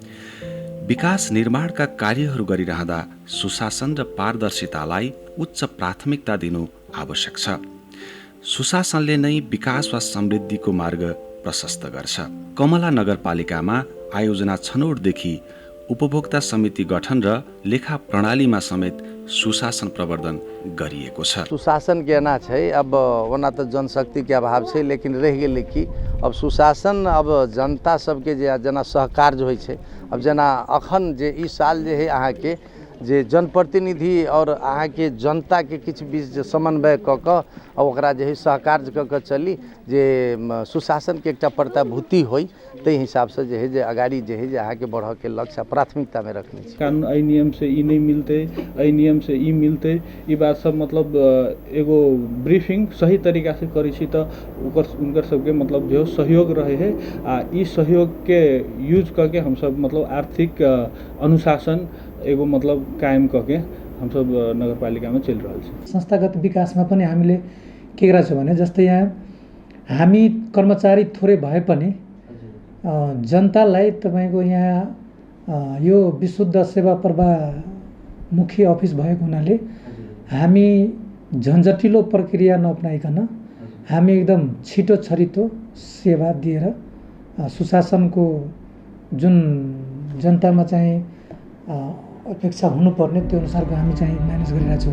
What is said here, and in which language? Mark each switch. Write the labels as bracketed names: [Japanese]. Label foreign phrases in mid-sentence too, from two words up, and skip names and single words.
[Nepali] विकास निर्माणका कार्यहरू गरिरहँदा सुशासन र पारदर्शितालाई उच्च प्राथमिकता दिनु आवश्यक छ। सुशासनले नै विकास वा समृद्धिको मार्ग प्रशस्त गर्छ। कमला नगरपालिकामा आयोजना छनौटदेखि उपभोक्ता समिति गठन र लेखा प्रणालीमा समेत सुशासन प्रवर्धन गरिएको छ। [Maithili] सुशासन केना छै अब ओना त जनशक्ति के अभाव छै, लेकिन रह गेलै कि अब सुशासन अब जनता सबके जे जेना सहकार्य होइ छै। अब जेना अखन जे ई साल जे है अहाँ के जे जनप्रतिनिधि और अहाँ के जनता के किछु बीच समन्वय क क ओकरा जे है सहकार्य क क चली जे सुशासन के एकटा प्रतिभूति होई तै हिसाब से जे है जे अगाड़ी जे है जे अहाँ के बढ़ के लक्ष्य प्राथमिकता में रखने छी। कानून ऐ नियम से ई नहीं मिलते, ऐ नियम से ई मिलते, ई बात सब मतलब एगो ब्रीफिंग सही तरीका से करी छी त उनकर सबके मतलब जो सहयोग रहे है आ ई सहयोग के यूज करके हम सब मतलब आर्थिक अनुशासन एगो मतलब कायम करके हम सब नगरपालिकामा चलि रहल छ। [Nepali] संस्थागत विकासमा पनि हामीले के गरेका छौँ भने जस्तै यहाँ हामी कर्मचारी थोरै भए पनि जनतालाई तपाईको यहाँ यो विशुद्ध सेवा प्रवाह मुख्य अफिस भएको हुनाले हामी झन्झटिलो प्रक्रिया नअपनाइकन हामी एकदम छिटो छरितो सेवा दिएर सुशासनको जुन जनतामा चाहिँ अपेक्षा हुनुपर्ने त्यो अनुसारको हामी चाहिँ म्यानेज गरिरहेका छौँ।